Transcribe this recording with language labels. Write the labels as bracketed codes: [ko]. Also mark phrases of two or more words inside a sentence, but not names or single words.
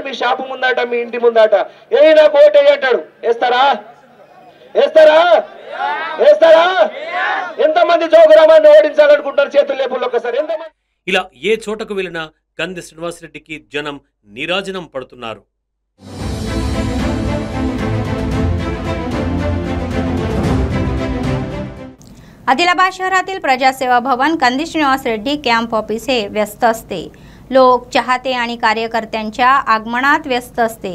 [te] మీ షాపు ముందాట, మీ ఇంటి ముందాట. ఏ నాకు ఓటే అంటాడు. వేస్తారా? ఎంతమంది జోగు రామన్ని ఓడించాలనుకుంటారు? చేతులు లేపుల్లో ఒకసారి. ఎంతమంది? ఇలా ఏ చోటకు వెళ్ళినా కంది శ్రీనివాసరెడ్డికి జనం నీరాజనం పడుతున్నారు. [mr] आदिलाबाद शहरातील प्रजासेवा भवन कंदी श्रीनिवास रेड्डी [en] camp office [mr] हे व्यस्त असते. लोक चाहते आणि कार्यकर्त्यांच्या आगमनात व्यस्त असते.